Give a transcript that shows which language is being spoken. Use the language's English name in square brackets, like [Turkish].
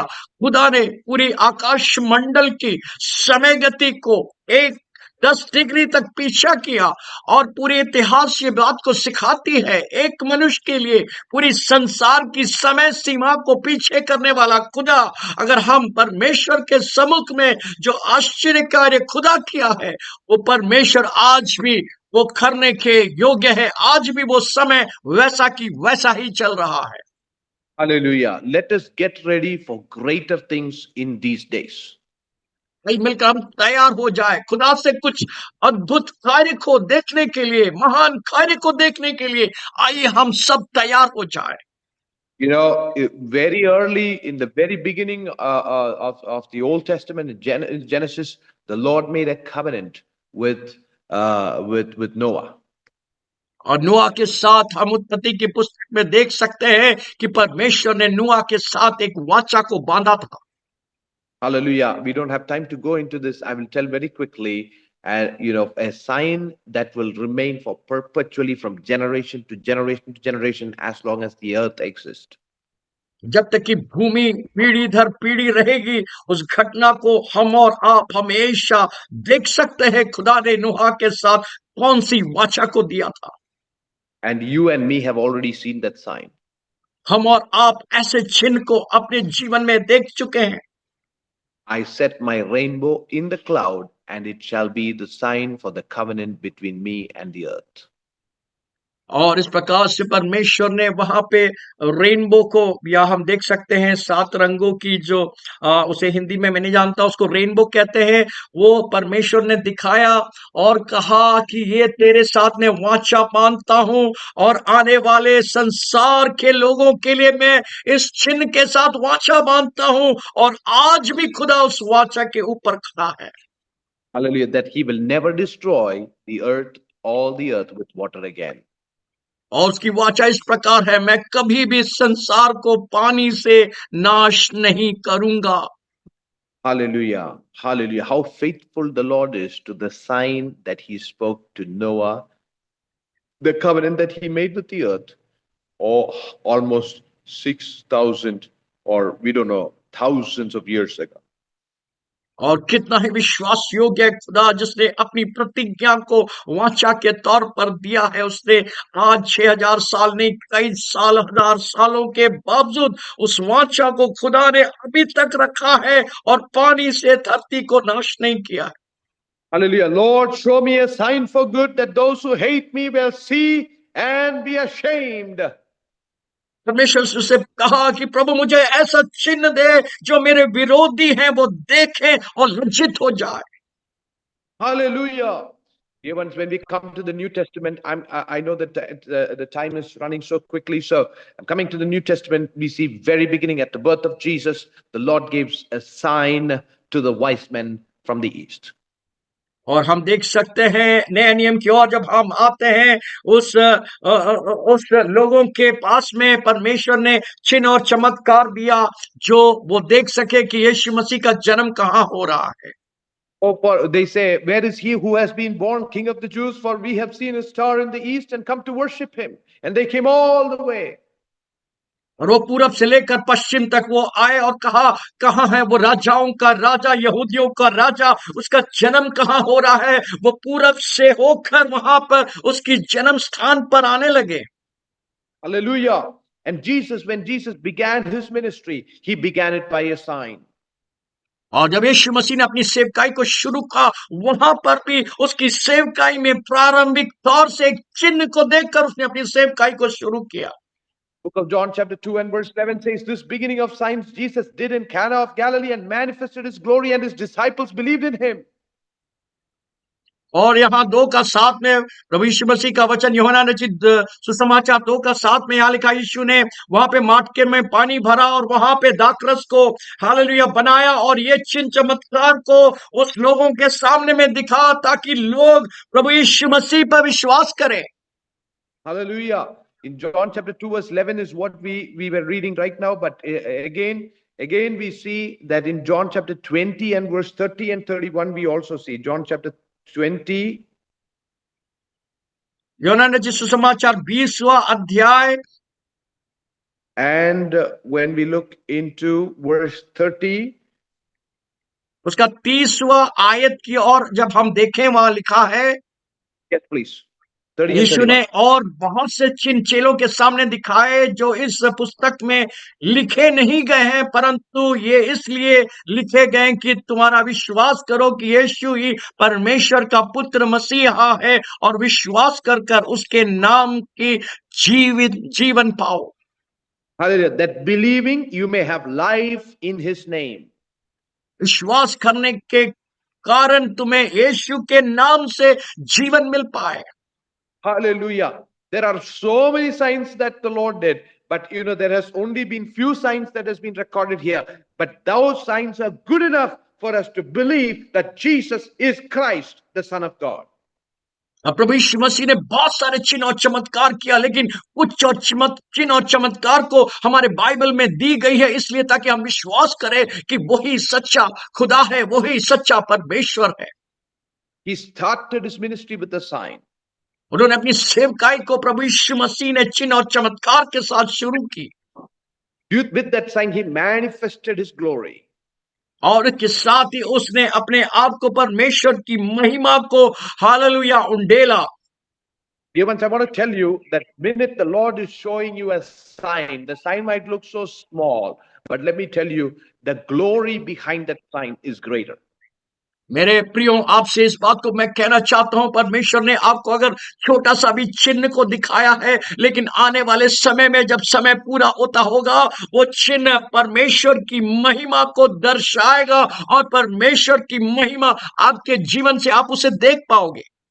[Hindi] खुदा ने पूरी आकाश मंडल की समय गति को 10 डिग्री तक पीछा किया और पूरे इतिहास ये बात को सिखाती है, एक मनुष्य के लिए पूरी संसार की समय सीमा को पीछे करने वाला खुदा, अगर हम परमेश्वर के सम्मुख में जो आश्चर्य कार्य खुदा किया है, वो परमेश्वर आज भी वो करने के योग्य है। आज भी वो समय वैसा की वैसा ही चल रहा है। [English] Hallelujah. Let us get ready for greater things in these days. [Hindi] भाई मिलकर हम तैयार हो जाए खुदा से कुछ अद्भुत कार्य को देखने के लिए, महान कार्य को देखने के लिए। आइए हम सब तैयार हो जाए। [English] You know, very early in the very beginning of the Old Testament, in Genesis, the Lord made a covenant with Noah. [Hindi] और नूह के साथ हम उत्पत्ति की पुस्तक में देख सकते हैं कि परमेश्वर ने नूह के साथ एक वाचा को बांधा था। [English] Hallelujah. We don't have time to go into this. I will tell very quickly. A sign that will remain for perpetually from generation to generation to generation as long as the earth exists. [Hindi] जब तक कि भूमि पीढ़ी दर पीढ़ी रहेगी, उस घटना को हम और आप हमेशा देख सकते हैं। खुदा ने नूह के साथ कौन सी वाचा को दिया था। [English] And you and me have already seen that sign. [Hindi] हम और आप ऐसे चिन्ह को अपने जीवन में देख चुके हैं। [English] I set my rainbow in the cloud, and it shall be the sign for the covenant between me and the earth. [Hindi] और इस प्रकार से परमेश्वर ने वहां पे रेनबो को, या हम देख सकते हैं 7 रंगों की जो उसे हिंदी में मैं नहीं जानता, उसको रेनबो कहते हैं, वो परमेश्वर ने दिखाया और कहा कि ये तेरे साथ में वाचा बांधता हूं और आने वाले संसार के लोगों के लिए मैं इस चिन्ह के साथ वाचा बांधता हूं। और आज भी खुदा उस वाचा के ऊपर खड़ा है। [English] Hallelujah. That He will never destroy the earth, all the earth with water again. [Hindi] और उसकी वाचा इस प्रकार है, मैं कभी भी संसार को पानी से नाश नहीं करूंगा। [English] Hallelujah. Hallelujah. How faithful the Lord is to the sign that He spoke to Noah, the covenant that He made with the earth, almost 6,000 or we don't know, thousands of years ago. [Hindi] और कितना ही विश्वास योग्य खुदा, जिसने अपनी प्रतिज्ञा को वाचा के तौर पर दिया है। उसने आज 6000 साल नहीं, कई साल, 1000 सालों के बावजूद उस वाचा को खुदा ने अभी तक रखा है और पानी से धरती को नाश नहीं किया है। [English] Hallelujah. Lord, show me a sign for good that those who hate me will see and be ashamed. [Hindi] परमेश्वर से कहा कि प्रभु मुझे ऐसा चिन्ह दे जो मेरे विरोधी हैं वो देखें और लज्जित हो जाए। [English] Hallelujah. Dear ones, when we come to the New Testament, I know that the time is running so quickly. So I'm coming to the New Testament. We see very beginning at the birth of Jesus, the Lord gives a sign to the wise men from the east. [Hindi] और हम देख सकते हैं नए नियम की ओर जब हम आते हैं, उस लोगों के पास में परमेश्वर ने चिन्ह और चमत्कार दिया जो वो देख सके कि यीशु मसीह का जन्म कहाँ हो रहा है। [English] Oh, for they say, where is he who has been born King of the Jews? For we have seen a star in the east and come to worship him. And they came all the way. [Hindi] और वो पूरब से लेकर पश्चिम तक वो आए और कहा, कहाँ है वो राजाओं का राजा, यहूदियों का राजा, उसका जन्म कहाँ हो रहा है। वो पूरब से होकर वहां पर उसकी जन्म स्थान पर आने लगे। [English] Hallelujah. And Jesus, when Jesus began his ministry, he began it by a sign. [Hindi] और जब यीशु मसीह ने अपनी सेवकाई को शुरू किया, वहां पर भी उसकी सेवकाई में प्रारंभिक तौर से एक चिन्ह को देखकर उसने अपनी सेवकाई को शुरू किया। [English] Book of John chapter 2 and verse 11 says, this beginning of signs Jesus did in Cana of Galilee and manifested his glory, and his disciples believed in him. [Hindi] और यहाँ 2:7 में प्रभु यीशु मसीह का वचन यूहन्ना रचित सुसमाचार 2:7 में यहाँ लिखा, यीशु ने वहां पे मटके में पानी भरा और वहां पे दाखरस को हालेलुया बनाया और ये चिन्ह चमत्कार को उस लोगों के सामने में दिखा ताकि लोग प्रभु यीशु मसीह पर विश्वास करें। [English] Hallelujah. In John chapter 2 verse 11 is what we were reading right now, but again we see that in John chapter 20 and verse 30 and 31 we also see John chapter 20 [Hindi] यूहन्ना रचित सुसमाचार 20वां अध्याय [English] and when we look into verse 30 [Hindi] उसका 30वां आयत की ओर जब हम देखें, वहां लिखा है, [English] yes please 30 and [Hindi] यीशु [English] 31. [Hindi] ने और बहुत से चिन्ह चेलों के सामने दिखाए जो इस पुस्तक में लिखे नहीं गए हैं, परंतु ये इसलिए लिखे गए कि तुम्हारा विश्वास करो कि यीशु ही परमेश्वर का पुत्र मसीहा है और विश्वास कर कर उसके नाम की जीवन पाओ। [English] Hallelujah. That believing you may have life in his name. [Hindi] विश्वास करने के कारण तुम्हें यीशु के नाम से जीवन मिल पाए। [English] Hallelujah. There are so many signs that the Lord did, but there has only been few signs that has been recorded here. But those signs are good enough for us to believe that Jesus is Christ, the Son of God. [Hindi] प्रभु यीशु मसीह ने बहुत सारे चिन्ह और चमत्कार किया, लेकिन कुछ और चिन्ह और चमत्कार को हमारे बाइबल में दी गई है इसलिए ताकि हम विश्वास करें कि वही सच्चा खुदा है, वही सच्चा परमेश्वर है। [English] He started his ministry with a sign. [Hindi] उन्होंने अपनी सेवकाई को प्रभु यीशु मसीह ने चिन्ह और चमत्कार के साथ शुरू की। [English] With that sign he manifested his glory. [Hindi] और इसके साथ ही उसने अपने आप को परमेश्वर की महिमा को hallelujah उंडेला। [English] Dear ones, I want to tell you that minute the Lord is showing you a sign, the sign might look so small, but let me tell you, the glory behind that sign is greater. [Hindi] मेरे प्रियो, आपसे इस बात को मैं कहना चाहता हूं, परमेश्वर ने आपको अगर छोटा सा भी चिन्ह को दिखाया है, लेकिन आने वाले समय में जब समय पूरा होता होगा, वो चिन्ह परमेश्वर की महिमा को दर्शाएगा और परमेश्वर की महिमा आपके जीवन से आप उसे देख पाओगे।